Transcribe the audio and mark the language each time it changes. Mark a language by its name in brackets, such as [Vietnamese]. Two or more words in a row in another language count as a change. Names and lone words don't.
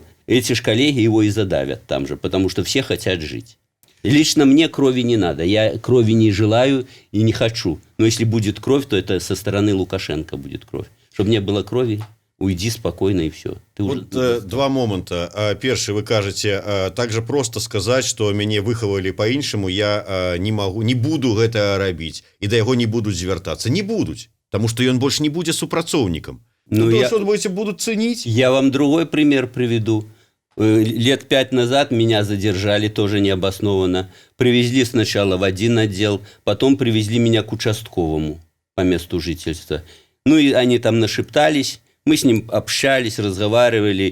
[Russian] Эти же коллеги его и задавят там же, потому что все хотят жить. Лично мне крови не надо, я крови не желаю и не хочу. Но если будет кровь, то это со стороны Лукашенко будет кровь. Чтобы не было крови, уйди спокойно и все. Вот два момента. [Belarusian] Перший, вы кажете, [Russian] так же просто сказать, что [Belarusian] мяне выхавалі по-іншаму, я не буду гэта рабіць, и до яго не будуць звяртацца. Не будуць, [Russian] потому что [Belarusian] ён больше не будзе супрацоўнікам. Ну, то, я, [Russian] что будут ценить? я вам другой пример приведу. Лет 5 назад меня задержали, тоже необоснованно. Привезли сначала в один отдел, потом привезли меня к участковому по месту жительства. Ну и они там нашептались, мы с ним общались, разговаривали.